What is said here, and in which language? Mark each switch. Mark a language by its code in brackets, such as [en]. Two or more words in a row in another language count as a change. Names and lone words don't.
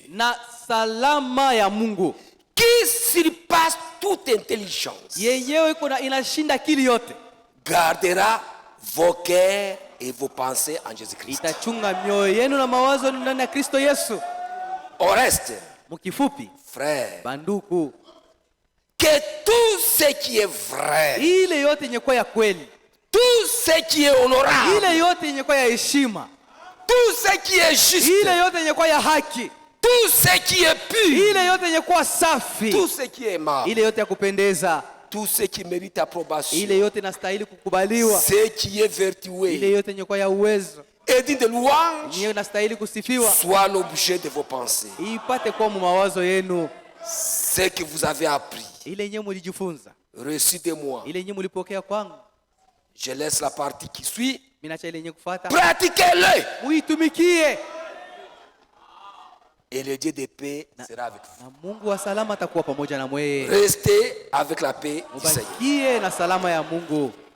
[sw] Na salama ya Mungu. [fr] Qui surpasse toute intelligence. [sw] Yenyewe inashinda akili yote. [fr] Gardera vos cœurs et vos pensées en Jésus-Christ. [sw] Itachunga mioyo yenu na mawazo ndani ya Kristo Yesu. [fr] Au reste, [sw] mkifupi, [fr] frère, [sw] banduku, [fr] que tout ce qui est vrai, [sw] ile yote yenye kwa ya kweli, [fr] tout ce qui est honorable, [sw] ile yote yenye kwa ya heshima, [fr] tout ce qui est juste, [sw] ile yote yenye kwa ya haki, [fr] tout ce qui est pur, [sw] ile yote yenye kwa safi, [fr] tout ce qui est aimable, [sw] ile yote ya kupendeza, [fr] tout ce qui mérite approbation, [sw] ile yote inastahili kukubaliwa, [fr] ce qui est vertueux, [sw] ile yote yenye kwa ya uwezo, [fr] et dit de louange, [sw] yenye inastahili kusifiwa, [fr] soit l'objet de vos pensées. [sw] ipate kwa mawazo yenu. [fr] Ce que vous avez appris, [sw] ile yenye mlijifunza, [fr] reçu de moi, [sw] ile yenye mlipokea kwangu, [fr] je laisse la partie qui suit. [sw] minacha ile yenye kufuata, [fr] pratiquez-le, [sw] muitumikie, [fr] et le Dieu de paix sera avec vous. [sw] na Mungu wa salama atakuwa pamoja na mweye. [fr] Restez avec la paix du Seigneur. [sw] Mubakie na salama ya Mungu.